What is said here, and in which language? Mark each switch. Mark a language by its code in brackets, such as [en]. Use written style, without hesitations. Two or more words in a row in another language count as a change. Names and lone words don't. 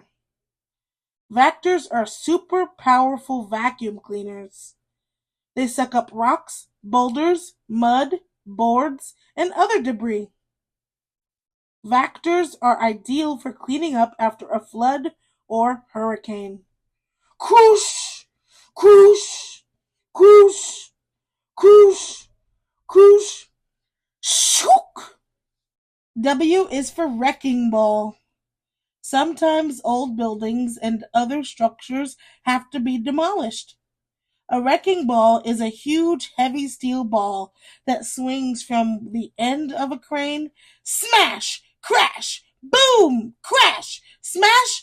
[en] Vactors are super powerful vacuum cleaners. They suck up rocks, boulders, mud, boards, and other debris. Vactors are ideal for cleaning up after a flood or hurricane. Croosh! Croosh! Croosh! Croosh! Croosh! Shook! W is for wrecking ball. Sometimes old buildings and other structures have to be demolished. A wrecking ball is a huge, heavy steel ball that swings from the end of a crane. Smash! Crash! Boom! Crash! Smash!